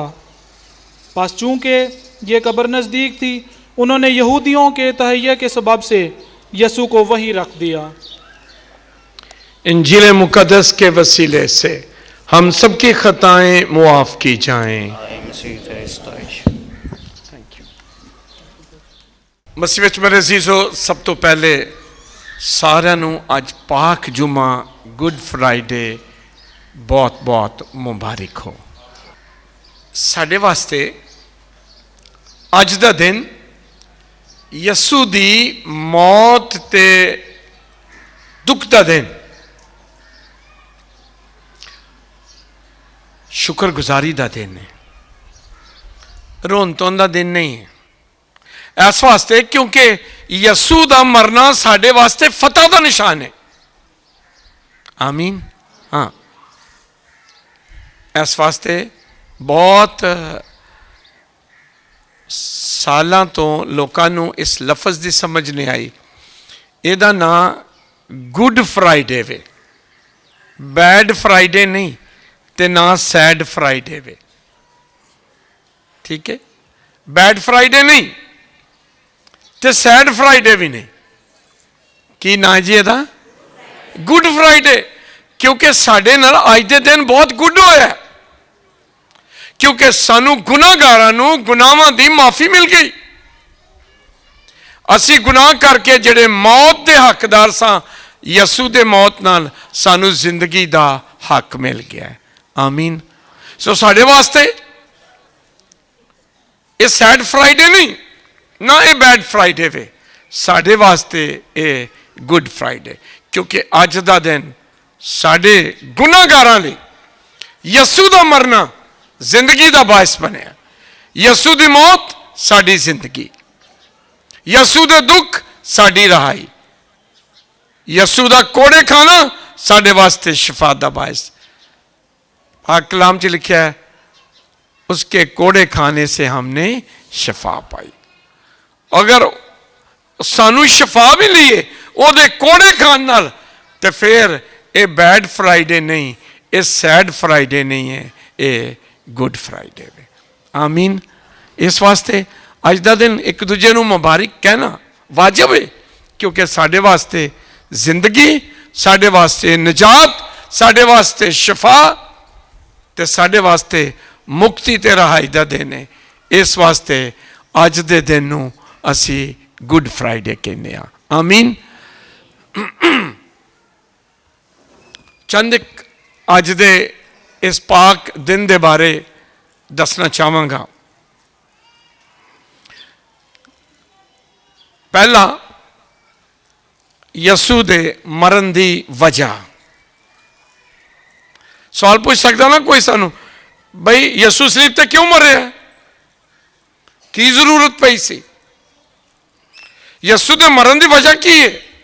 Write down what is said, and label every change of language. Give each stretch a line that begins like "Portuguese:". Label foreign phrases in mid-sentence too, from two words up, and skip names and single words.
Urdu: پس چونکہ یہ قبر نزدیک تھی، انہوں نے یہودیوں کے تہیہ کے سبب سے یسوع کو وہیں رکھ دیا۔ انجیل مقدس کے وسیلے سے ہم سب کی خطائیں معاف کی جائیں۔
Punjabi: مسیح وچ میرے عزیزو، سب تو پہلے سارے نوں اج پاک جمعہ گڈ فرائیڈے بہت بہت مبارک ہو۔ ساڈے واسطے اج دا دن یسوع دی موت تے دکھ دا دن، شکر گزاری دا دن ہے، رون تون دا دن نہیں ہے۔ اس واسطے کیونکہ یسوع دا مرنا ساڈے واسطے فتح دا نشان ہے۔ آمین۔ ہاں، اس واسطے بہت سالاں تو لوکاں نوں اس لفظ دی سمجھ نہیں آئی۔ یہ دا نام گڈ فرائیڈے وے،
English: bad Friday
Punjabi: نہیں تے نہ
English: sad Friday
Punjabi: وے، ٹھیک ہے؟
English: bad Friday
Punjabi: نہیں تے
English: sad Friday
Punjabi: بھی نہیں، کی نا جی دا گڈ فرائیڈے، کیونکہ ساڈے نال اج دے دن بہت گڈ ہویا ہے، کیونکہ سانو گناہگاراں نوں گناہاں دی معافی مل گئی۔ اسی گناہ کر کے جڑے موت دے حقدار ساں، یسوع دے موت نال سانو زندگی دا حق مل گیا ہے۔ آمین۔ سو ساڈے واسطے یہ
English: sad Friday
Punjabi: نہیں، نہ یہ
English: bad Friday
Punjabi: وے، ساڈے واسطے یہ گڈ فرائیڈے، کیونکہ اج دا دن ساڈے گناہگاراں لئی یسوع دا مرنا زندگی دا باعث بنیا۔ یسوع دی موت ساڈی زندگی، یسوع دے دکھ ساڈی رہائی، یسوع دا کوڑے کھانا ساڈے واسطے شفا دا باعث۔ پاک کلام چ لکھیا ہے
Urdu: اس کے کوڑے کھانے سے ہم نے شفا پائی۔
Punjabi: اگر سانو شفا بھی لیے وہ دے کوڑے کھان نال، تو پھر یہ
English: bad Friday
Punjabi: نہیں، یہ
English: sad Friday
Punjabi: نہیں ہے، یہ گڈ فرائیڈے ہے۔ آمین۔ اس واسطے اج دا دن ایک دوجے نو مبارک کہنا واجب ہے، کیونکہ ساڈے واسطے زندگی، ساڈے واسطے نجات، ساڈے واسطے شفا تے ساڈے واسطے مکتی تے رہائی دا دن ہے۔ اس واسطے اج دے دن نو اسی گڈ فرائیڈے کہنے ہاں۔ آمین۔ چند اج دے اس پاک دن دے بارے دسنا چاہواں گا۔ پہلا، یسوع دے مرن دی وجہ۔ ਸਵਾਲ ਪੁੱਛ ਸਕਦਾ ਨਾ ਕੋਈ ਸਾਨੂੰ, ਬਈ ਯਿਸੂ ਸਲੀਬ ਤੇ ਕਿਉਂ ਮਰਿਆ, ਕੀ ਜ਼ਰੂਰਤ ਪਈ ਸੀ, ਯਿਸੂ ਦੇ ਮਰਨ ਦੀ ਵਜ੍ਹਾ ਕੀ ਹੈ।